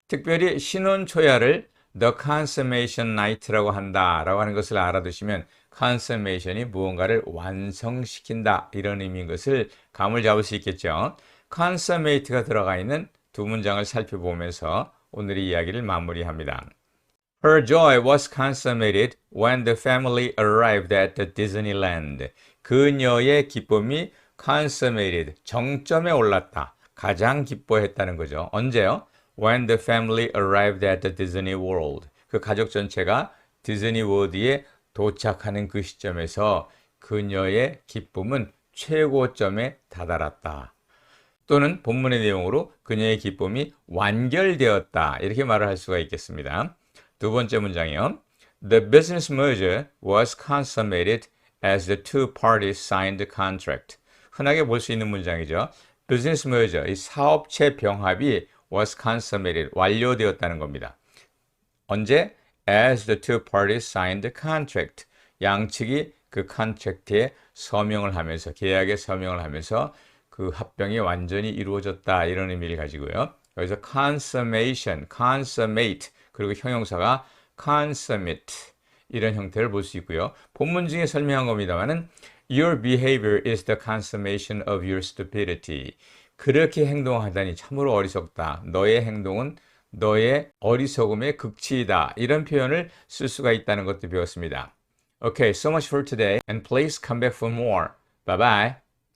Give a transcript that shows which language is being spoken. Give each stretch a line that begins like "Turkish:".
Korean: 특별히 신혼 초야를 the consummation night라고 한다라고 하는 것을 알아두시면 consummation이 무언가를 완성시킨다 이런 의미인 것을 감을 잡을 수 있겠죠. consummate가 들어가 있는 두 문장을 살펴보면서 오늘의 이야기를 마무리합니다.
English: Her joy was consummated when the family arrived at the Disneyland.
Korean: 그녀의 기쁨이 consummated, 정점에 올랐다. 가장 기뻐했다는 거죠. 언제요?
English: When the family arrived at the Disney World.
Korean: 그 가족 전체가 디즈니 월드에 도착하는 그 시점에서 그녀의 기쁨은 최고점에 다다랐다. 또는 본문의 내용으로 그녀의 기쁨이 완결되었다. 이렇게 말을 할 수가 있겠습니다. 두 번째 문장이요.
English: The business merger was consummated as the two parties signed the contract.
Korean: 흔하게 볼 수 있는 문장이죠.
English: business merger,
Korean: 이 사업체 병합이
English: was consummated,
Korean: 완료되었다는 겁니다. 언제?
English: As the two parties signed the contract.
Korean: 양측이 그 컨트랙트에 서명을 하면서, 계약에 서명을 하면서 그 합병이 완전히 이루어졌다 이런 의미를 가지고요. 여기서 consummation, consummate 그리고 형용사가 consummate 이런 형태를 볼 수 있고요. 본문 중에 설명한 겁니다만은
English: Your behavior is the consummation of your stupidity.
Korean: 그렇게 행동하다니 참으로 어리석다. 너의 행동은 너의 어리석음의 극치이다. 이런 표현을 쓸 수가 있다는 것도 배웠습니다.
English: Okay, so much for today and please come back for more. Bye bye.